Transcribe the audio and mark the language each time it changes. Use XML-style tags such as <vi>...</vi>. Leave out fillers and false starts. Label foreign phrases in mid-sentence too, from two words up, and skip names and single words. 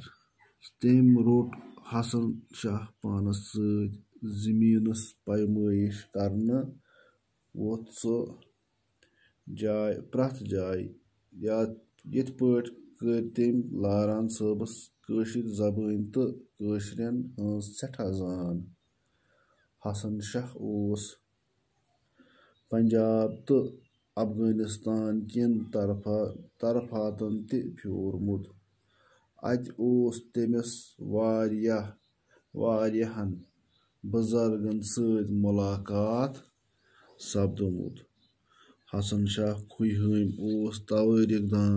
<ks>तम रोट हसन शाह पानस सत जमीनस पैमाइश करने वोथ सो प्रथ जाय यथ पट कर तम लारान साहबस कशीर जबान तो कशीरन हंस सठा जान। हसन शाह ओस पंजाब तो अफगानिस्तान किन तरफातन ते फ्योरमुत। अत ओस तमिस वारियाहन बुजुर्गन सत मुलाकात सपदमुत। हसन शाह खुई हम ओस तवारीख दान।</ks>